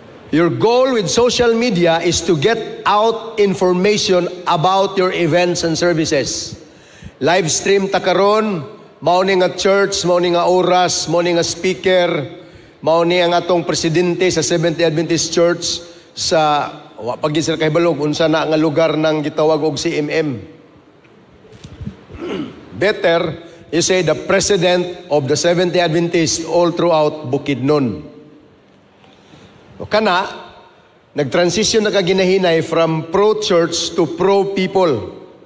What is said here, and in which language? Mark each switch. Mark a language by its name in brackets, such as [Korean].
[English] Your goal with social media is to get out information about your events and services. [Cebuano] Live stream ta karon, mao ni nga church, mao ni nga oras, mao ni nga speaker, mao ni ang atong presidente sa Seventh-day Adventist Church sa wa paggi sila kahibalog unsa na nga lugar nang gitawag og CMM. [English] Better you say the president of the Seventh-day Adventist all throughout Bukidnon. [Cebuano] O kana, nag-transition na kaginahinay [English] from pro-church to pro-people.